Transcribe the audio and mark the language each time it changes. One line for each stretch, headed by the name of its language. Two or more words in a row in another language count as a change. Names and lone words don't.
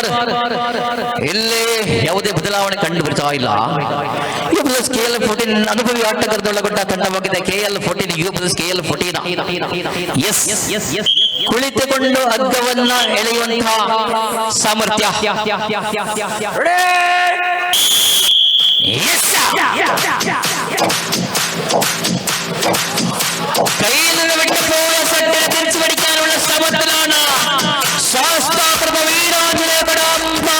Kannada: ಇಲ್ಲಿ ಯಾವುದೇ ಬದಲಾವಣೆ ಕಂಡು ಬರ್ತಾ ಇಲ್ಲ. ಯುಬ್ರಸ್ KL 14 ಅನುಭವಿ ಆಟಗಾರರೊಳಗೊಂಡ ತಂಡವಾಗಿದೆ KL 14, ಯುಬ್ರಸ್ KL 14. ಎಸ್ ಕುಳಿತುಕೊಂಡು ಹಗ್ಗವನ್ನ ಎಳೆಯುವಂತಹ ಸಾಮರ್ಥ್ಯ.
Malayalam: കയ്യിൽ വിട്ടുപോയ സട്ടിൽ തിരിച്ചു പിടിക്കാനുള്ള ശ്രമത്തിലാണ് ശാസ്താകൃപ വീരാഞ്ജനേയ കടം